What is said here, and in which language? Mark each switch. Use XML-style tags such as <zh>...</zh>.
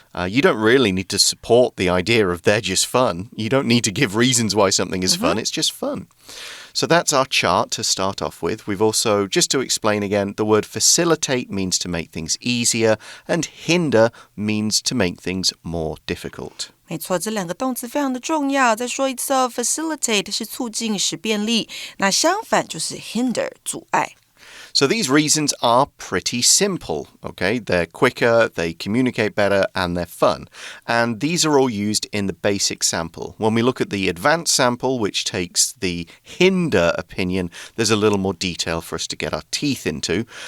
<en>You don't really need to support the idea of they're just fun. You don't need to give reasons why something is fun. It's just fun. So that's our chart to start off with. We've also, just to explain again, the word facilitate means to make things easier, and hinder means to make things more difficult.</en> <zh>没错，这2个动词非常的重要。再说一次哦 ，facilitate 是促进使便利，那相反就是 hinder 阻碍。</zh> <en>So these reasons are pretty simple, okay? They're quicker, they communicate better, and they're fun. And these are all used in the basic sample. When we look at the advanced sample, which takes the hinder opinion, there's a little more detail for us to get our teeth into.</en>